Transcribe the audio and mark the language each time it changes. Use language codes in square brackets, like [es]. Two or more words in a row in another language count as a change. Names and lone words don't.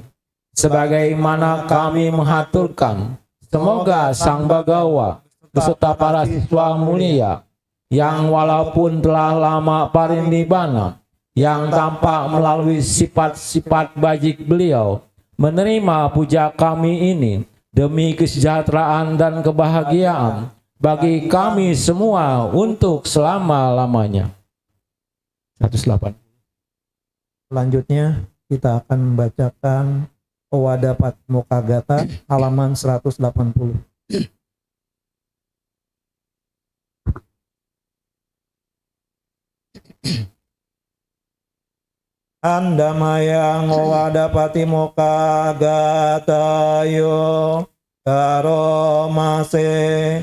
[id] Sebagaimana kami mengaturkan, semoga Sang Bagawa beserta para siswa mulia yang walaupun telah lama parinibbana, yang tampak melalui sifat-sifat bajik beliau, menerima puja kami ini demi kesejahteraan dan kebahagiaan bagi kami semua untuk selama-lamanya. 108. Selanjutnya kita akan membacakan Owada Patimokkha Gatha halaman 180. [pi] Andamayang owada patimokkha gatayo karomase